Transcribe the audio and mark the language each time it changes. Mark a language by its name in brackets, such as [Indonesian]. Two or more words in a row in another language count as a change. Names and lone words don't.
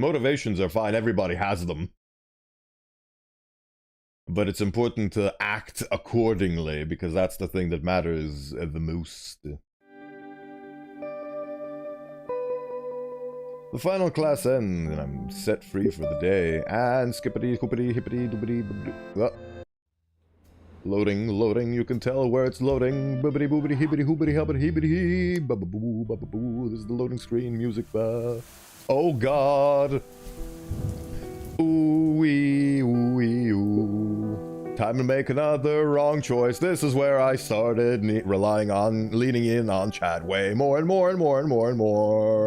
[English] Motivations are fine, everybody has them. But it's important to act accordingly, because that's the thing that matters the most. The final class ends, and I'm set free for the day. And skippity, hoopity, hippity, doobity, boobity. Loading, you can tell where it's loading. Boobity, boobity, hippity, hoopity, hoppity, hippity, hee. Ba-ba-boo, ba-ba-boo. This is the loading screen, music. Oh god. Ooh-wee, ooh-wee, ooh. Time to make another wrong choice. This is where I started leaning in on Chad way more and more and more and more and more.